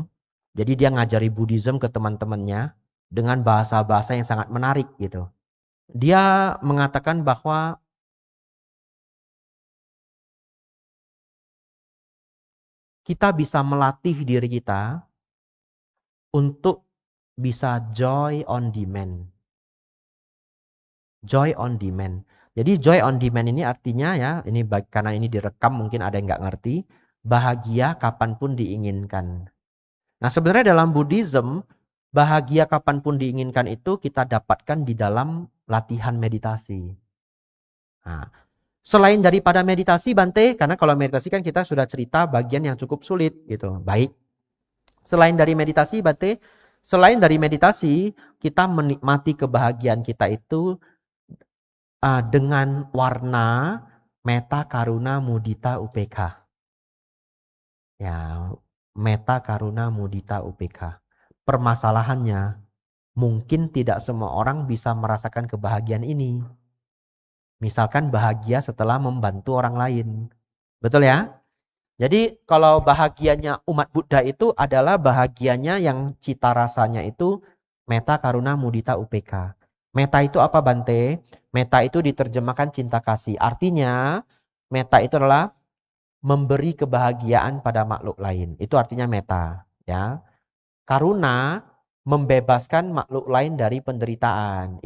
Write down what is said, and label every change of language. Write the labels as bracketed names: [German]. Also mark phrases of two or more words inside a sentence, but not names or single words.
[Indonesian] Jadi dia ngajari Buddhism ke teman-temannya dengan bahasa-bahasa yang sangat menarik gitu. Dia mengatakan bahwa kita bisa melatih diri kita untuk bisa [English] joy on demand. Joy on demand. [Indonesian] Jadi [English] joy on demand [Indonesian] ini artinya ya, ini karena ini direkam mungkin ada yang nggak ngerti, bahagia kapanpun diinginkan. Nah sebenarnya dalam Buddhism, bahagia kapanpun diinginkan itu kita dapatkan di dalam latihan meditasi. Nah, selain daripada meditasi Bante, karena kalau meditasi kan kita sudah cerita bagian yang cukup sulit gitu. Baik. Selain dari meditasi Bante, selain dari meditasi, kita menikmati kebahagiaan kita itu dengan warna [Pali] meta karuna mudita upekha. Ya, meta karuna mudita upekha. [Indonesian] Permasalahannya, mungkin tidak semua orang bisa merasakan kebahagiaan ini. Misalkan bahagia setelah membantu orang lain. Betul ya? Jadi kalau bahagianya umat Buddha itu adalah bahagianya yang cita rasanya itu [Pali] meta karuna mudita upekha. [Indonesian] Meta itu apa Bante? Meta itu diterjemahkan cinta kasih. Artinya meta itu adalah memberi kebahagiaan pada makhluk lain. Itu artinya meta, ya. Karuna membebaskan makhluk lain dari penderitaan.